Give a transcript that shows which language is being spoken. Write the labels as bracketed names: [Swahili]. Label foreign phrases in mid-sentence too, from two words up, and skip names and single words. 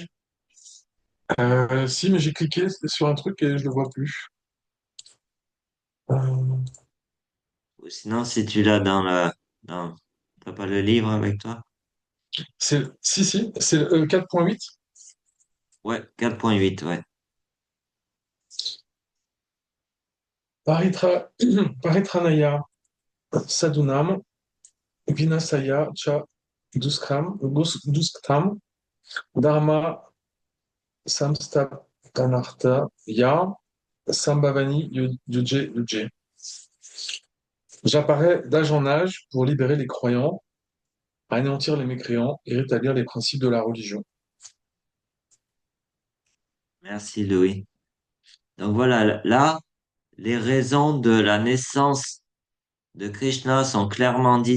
[French] Si, mais j'ai cliqué sur un truc et je le vois plus. Euh, Ou sinon, si tu l'as dans, t'as pas le livre avec toi? si, c'est 4.8. Ouais, 4.8, ouais. [Sanskrit] Paritra, Paritranaya Sadunam Vinasaya Cha Dusktam Dharma Samstapanarta Ya Sambhavani Yuje Yuje. [French] J'apparais d'âge en âge pour libérer les croyants, anéantir les mécréants et rétablir les principes de la religion. Merci, Louis. Donc voilà, là, les raisons de la naissance de Krishna sont clairement dites.